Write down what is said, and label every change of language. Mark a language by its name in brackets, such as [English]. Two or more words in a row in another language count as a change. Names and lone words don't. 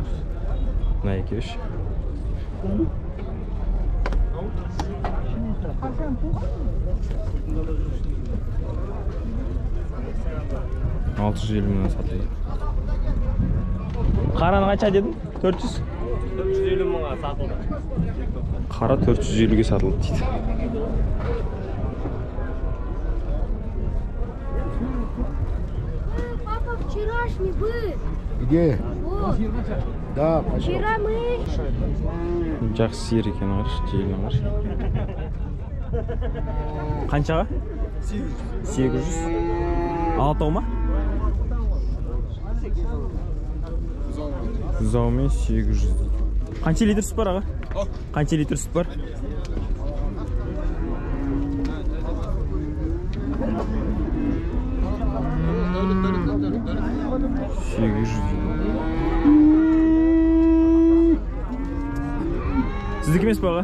[Kazakh] Мына екеуі. 650 мыңнан сатылды. Қараны қанша дедің? 400? 450 мыңға сатылды. Қара 450-ге сатылды дейді. [Russian] Папа вчерашний был. Где? Вот. Да, пошел. Вчера мы... [Kazakh] Жақсы сиыр екен қаршы, желін қаршы. Қаншаға? 800. Алтау ма? Бұзаумен 800 дейді. Қанша литр сүт бар аға? Қанша литр сүт бар? Сіздікі емес па аға?